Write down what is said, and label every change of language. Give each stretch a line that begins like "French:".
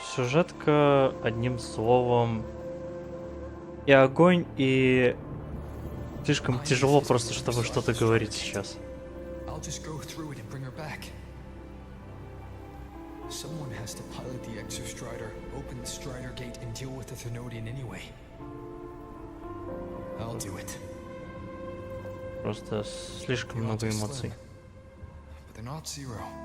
Russian: Сюжетка, одним словом, и огонь, и слишком тяжело просто, чтобы что-то говорить сейчас.
English: I'll just go through it and bring her back. Someone has to pilot the Exostrider, open the Strider Gate, and deal with the Thenodian anyway. I'll do it.
Russian: Просто слишком много эмоций.
English: But they're not zero.